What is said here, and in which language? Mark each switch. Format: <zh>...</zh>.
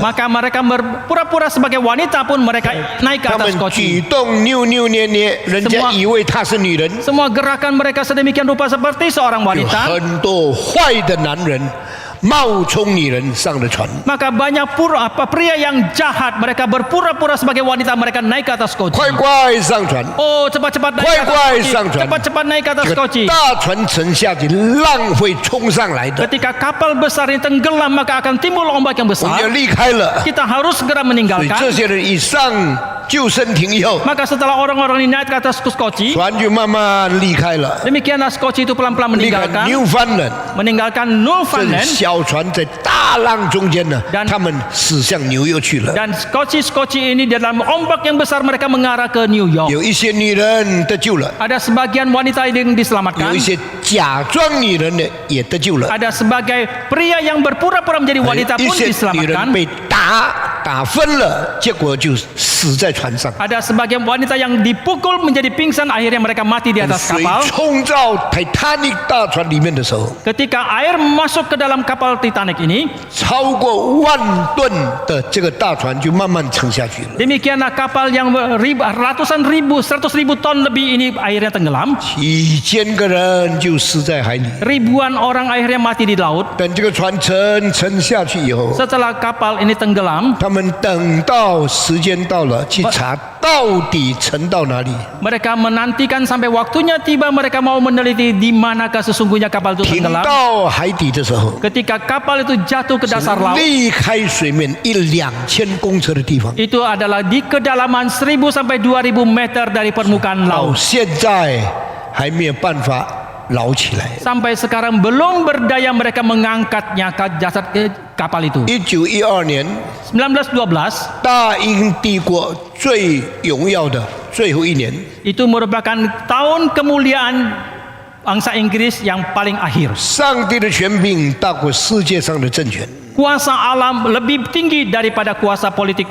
<id>Maka mereka berpura-pura sebagai wanita pun mereka naik ke</id> <zh>他</zh> <id>atas</id> <zh>们举</zh> <id>skoci.</id> <zh>动扭扭捏捏，人家</zh> <id>Semua-</id> <zh>以为她是女人。</zh> <id>Semua gerakan mereka sedemikian rupa seperti seorang</id> <zh>有</zh> <id>wanita.</id> <zh>很多坏的男人冒充女人上了船，</zh> <id>Maka banyak pria yang jahat. Mereka berpura-pura sebagai wanita. Mereka naik ke atas skoci.</id> <zh>快快上船！</zh> <id>Oh, cepat-cepat naik ke atas</id> <zh>快快</zh> <id>skoci.</id> <zh>上船。</zh> <id>Cepat-cepat naik ke atas</id> <zh>这个</zh> <id>skoci.</id> <zh>大船沉下去，浪会冲上来的，</zh> <id>Ketika kapal besar ini tenggelam, maka akan timbul ombak yang</id> <zh>我们要离开了。</zh> <id>Kita harus segera</id> <zh>所以这</zh> <id>meninggalkan.</id> <zh>些人一上救生艇以后，</zh> <id>Maka setelah orang-orang ini naik ke atas skoci,</id> <zh>船就慢慢离开了，</zh> <id>demikianlah skoci itu pelan-pelan</id> <zh>离开</zh> <id>meninggalkan</id> <zh>Newfoundland。</zh> <id>meninggalkan</id> <zh>这</zh> <id>Newfoundland</id> <zh>小船在大浪中间呢</zh> <id>Dan-，</id> <zh>他们驶向纽约去了。</zh> <id>dan skoci ini dalam ombak yang besar mereka mengarah ke New York.</id> <zh>有一些女人得救了，</zh> <id>Ada sebagian wanita yang</id> <zh>有</zh> <id>diselamatkan.</id> <zh>一些假装女人的也得救了，</zh> <id>Ada sebagai pria yang berpura-pura menjadi wanita</id> <zh>一</zh> <id>pun</id> <zh>些女人</zh> <id>diselamatkan.</id> <zh>被打打昏了，结果就死在船上。</zh> <id>Ada sebagian wanita yang dipukul menjadi pingsan, akhirnya mereka mati di atas</id> <zh>水</zh> <id>kapal.</id> <zh>冲到 Titanic 大船里面的时候，</zh> <id>Ketika air masuk ke dalam kapal Titanic ini,</id> <zh>超过1,000吨的这个大船就慢慢沉下去了。</zh> <id>demikianlah kapal yang ratusan ribu, 100.000 ton lebih ini airnya tenggelam.</id> <zh>几千个人就死在海里。</zh> <id>Ribuan orang akhirnya mati di laut.</id> <zh>等这个船沉下去以后，</zh> <id>Setelah kapal ini tenggelam,</id> <zh>他们等到时间到了，去查到底沉到哪里，</zh> <id>mereka menantikan sampai waktunya tiba, mereka mau meneliti di manakah sesungguhnya kapal itu</id> <zh>停</zh> <id>tenggelam.</id> <zh>到海底的时候，</zh> <id>Ketika kapal itu jatuh ke dasar laut,</id> <zh>离开水面1-2千公尺的地方，</zh> <id>itu adalah di kedalaman 1.000 sampai 2.000 meter dari permukaan</id> <zh>到</zh> <id>laut.</id> <zh>现在还没有办法捞起来。</zh> <id>Sampai sekarang belum berdaya mereka mengangkatnya ke jasad kapal itu.</id> <zh>1912年，</zh> <id>1912</id> <zh>大英帝国最荣耀的最后一年，</zh> <id>itu merupakan tahun kemuliaan bangsa Inggris yang paling akhir.</id> <zh>上帝的权柄大过世界上的政权，</zh> <id>Kuasa alam lebih tinggi daripada kuasa politik</id>